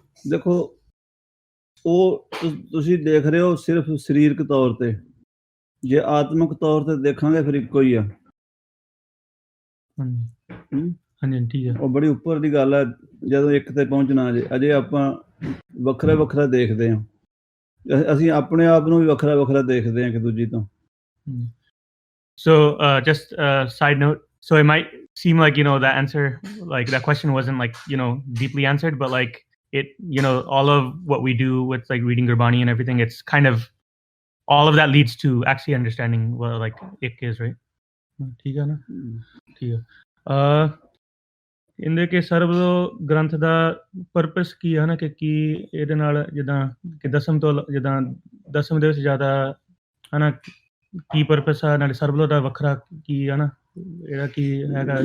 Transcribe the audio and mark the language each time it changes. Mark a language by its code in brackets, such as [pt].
[pa] ਦੇਖੋ ਉਹ ਤੁਸੀਂ ਦੇਖ ਰਹੇ ਹੋ ਸਿਰਫ ਸਰੀਰਕ ਤੌਰ ਤੇ ਜੇ ਆਤਮਿਕ ਤੌਰ ਤੇ ਦੇਖਾਂਗੇ ਫਿਰ ਇੱਕੋ ਹੀ ਆ। ਹਾਂਜੀ ਠੀਕ ਹੈ ਉਹ ਬੜੀ ਉੱਪਰ ਦੀ ਗੱਲ ਹੈ ਜਦੋਂ ਇੱਕ ਤੇ ਪਹੁੰਚਣਾ ਅਜੇ ਆਪਾਂ ਵੱਖਰਾ ਦੇਖਦੇ ਹਾਂ ਅਸੀਂ ਆਪਣੇ ਆਪ ਨੂੰ ਵੀ ਵੱਖਰਾ ਦੇਖਦੇ ਹਾਂ ਇੱਕ ਦੂਜੀ ਤੋਂ। [en] So just side note, so it might seem like that answer, like that question wasn't like deeply answered, but like it all of what we do with like reading Gurbani and everything, it's kind of all of that leads to actually understanding what like ik is, right? [pa] ਠੀਕ ਹੈ ਨਾ ਠੀਕ ਹੈ ਇਹਦੇ ਕਿ ਸਰਬਲੋਹ ਗ੍ਰੰਥ ਦਾ purpose ਕੀ ਹੈ ਨਾ ਕਿ ਕੀ ਇਹਦੇ ਨਾਲ ਜਿੱਦਾਂ ਕਿ ਦਸਮ ਦੇ ਵਿੱਚ ਜ਼ਿਆਦਾ ਹੈ ਨਾ ਕੀ ਪਰਪਸ ਆ ਨਾਲੇ ਸਰਬਲੋਹ ਦਾ ਵੱਖਰਾ ਕੀ ਹੈ ਨਾ ਇਹਦਾ ਕੀ ਹੈਗਾ।